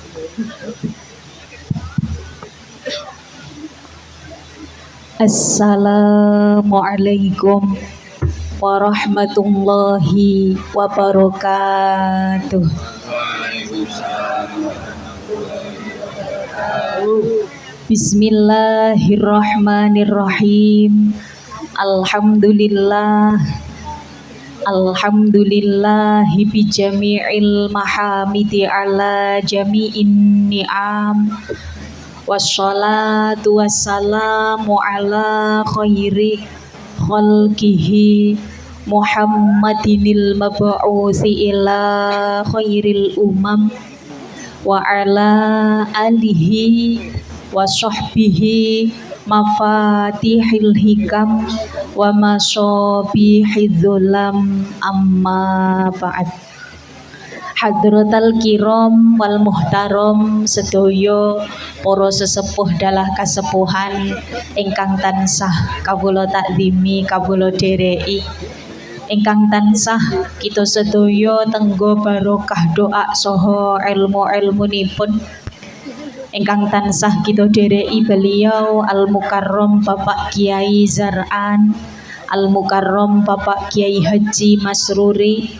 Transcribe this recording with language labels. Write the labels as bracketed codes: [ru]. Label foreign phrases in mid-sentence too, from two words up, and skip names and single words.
[ar] السلام عليكم ورحمة الله وبركاته. بسم الله الرحمن الرحيم. الحمد لله بجميع المحامد على جميع النعم. والصلاة والسلام على خير خلقه محمد المبعوث إلى خير الأمم وعلى آله وصحبه مفاتيح الحكم ومصابيح الظلم أما بعد. حضرات الكرام والمحترم [jv] sedaya para sesepuh dalah kasepuhan ingkang tansah kawula takzimi kawula dereki, ingkang tansah kita sedaya tenggo barokah doa saha ilmu-ilmunipun, ingkang tansah kita dereki beliau [ar] المكرم [jv] Bapak Kiai Zar'an, [ar] المكرم [jv] Bapak Kiai Haji Masruri,